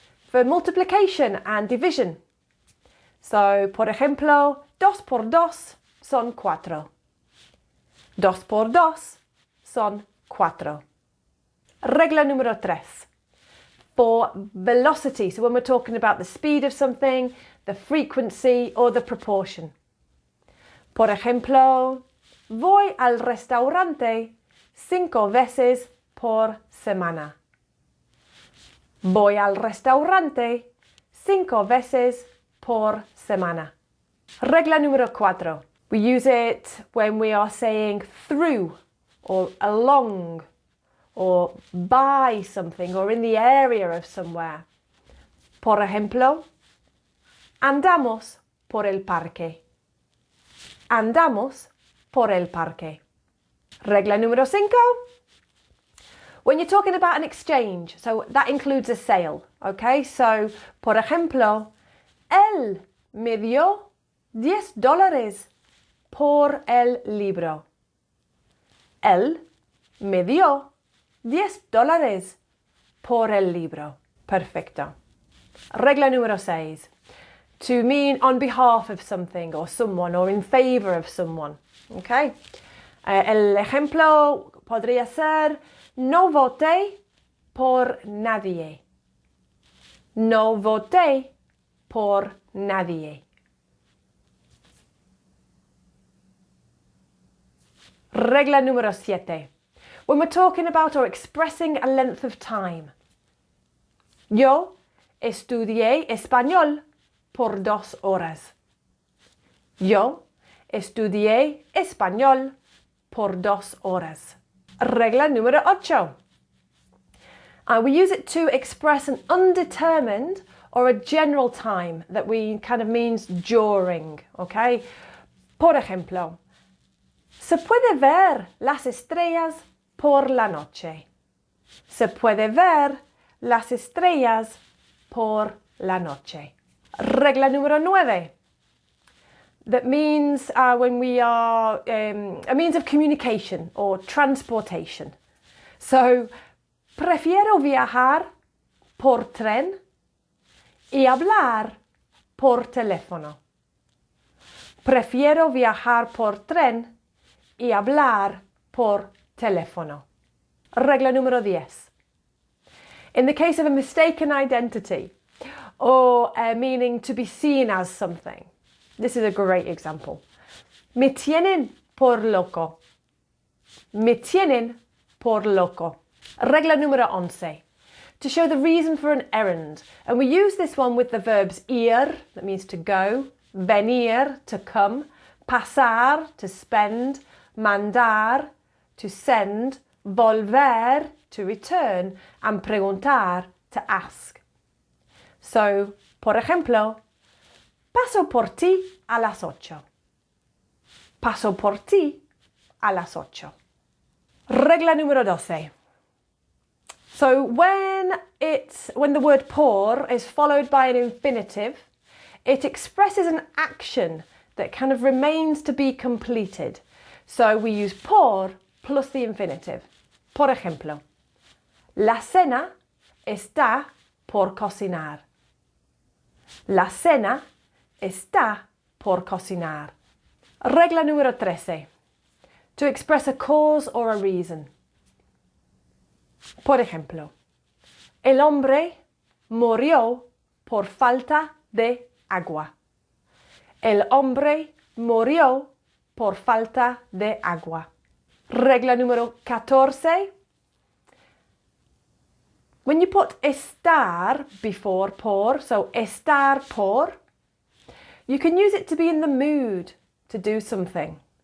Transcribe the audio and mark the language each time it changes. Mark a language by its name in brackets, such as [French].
[English] For multiplication and division. So, [Spanish] por ejemplo, 2 por 2 son 4. 2 por 2 son 4. Regla número 3. [English] For velocity, so when we're talking about the speed of something, the frequency or the proportion. [Spanish] Por ejemplo, voy al restaurante 5 veces por semana. Voy al restaurante 5 veces por semana. Regla número 4. [English] We use it when we are saying through or along or by something or in the area of somewhere. [Spanish] Por ejemplo, andamos por el parque. Andamos por el parque. Regla número 5. [English] When you're talking about an exchange, so that includes a sale, okay? [Spanish] So, por ejemplo, él me dio $10 por el libro. Él me dio $10 por el libro. Perfecto. Regla número 6. [English] To mean on behalf of something or someone or in favor of someone. Okay? [Spanish] El ejemplo podría ser no voté por nadie. No voté por nadie. Regla número 7. [English] When we're talking about or expressing a length of time. [Spanish] Yo estudié español por 2 horas. Yo estudié español por 2 horas. Regla número 8. [English] We use it to express an undetermined or a general time that we kind of means during, okay? [Spanish] Por ejemplo, se puede ver las estrellas por la noche. Se puede ver las estrellas por la noche. Regla número 9. [English] That means when we are a means of communication or transportation. [Spanish] So, prefiero viajar por tren y hablar por teléfono. Prefiero viajar por tren y hablar por teléfono. Regla número 10. [English] In the case of a mistaken identity or meaning to be seen as something. This is a great example. [Spanish] Me tienen por loco. Me tienen por loco. Regla número 11. [English] To show the reason for an errand. And we use this one with the verbs ir, that means to go, venir, to come, pasar, to spend, mandar, to send, volver, to return, and preguntar, to ask. [Spanish] So, por ejemplo, paso por ti a las 8. Paso por ti a las 8. Regla número 12. [English] So when the word por is followed by an infinitive, it expresses an action that kind of remains to be completed. So we use por plus the infinitive. [Spanish] Por ejemplo, la cena está por cocinar. La cena está por cocinar. Regla número 13. To express a cause or a reason. Por ejemplo, el hombre murió por falta de agua. El hombre murió por falta de agua. Regla número 14. [English] When you put estar before por, so estar por, you can use it to be in the mood to do something.